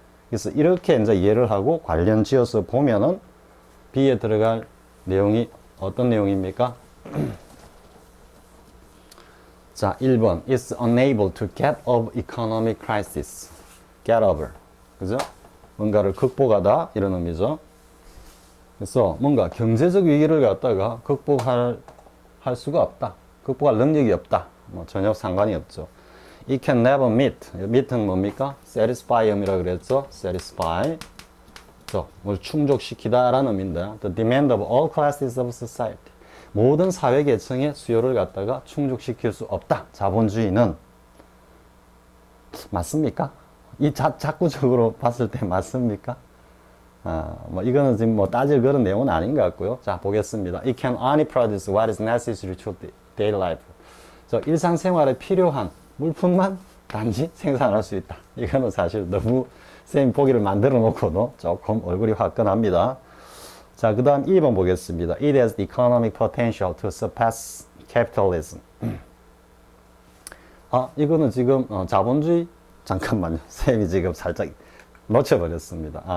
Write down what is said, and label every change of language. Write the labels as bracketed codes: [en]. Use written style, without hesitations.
[ko] 그래서 이렇게 이제 이해를 하고 관련 지어서 보면은 B에 들어갈 내용이 어떤 내용입니까? 자, 1번. [en] is unable to get over economic crisis. get over. [ko] 그죠? 뭔가를 극복하다. 이런 의미죠. 그래서 뭔가 경제적 위기를 갖다가 극복할 수가 없다. 극복할 능력이 없다. 뭐 전혀 상관이 없죠. [en] It can never meet. [ko] meet는 뭡니까? satisfy이라고 그랬죠? satisfy. 뭘 충족시키다 라는 의미인데 [en] the demand of all classes of society. [ko] 모든 사회 계층의 수요를 갖다가 충족시킬 수 없다. 자본주의는. 맞습니까? 이 자꾸적으로 봤을 때 맞습니까? 뭐 이거는 지금 뭐 따질 그런 내용은 아닌 것 같고요. 자, 보겠습니다. [en] It can only produce what is necessary to daily life. [ko] 일상생활에 필요한 물품만 단지 생산할 수 있다. 이거는 사실 너무 쌤 보기를 만들어 놓고도 조금 얼굴이 화끈합니다. 자, 그 다음 2번 보겠습니다. [en] It has the economic potential to surpass capitalism. [ko] 이거는 지금 자본주의, 잠깐만요. 쌤이 지금 살짝 놓쳐버렸습니다.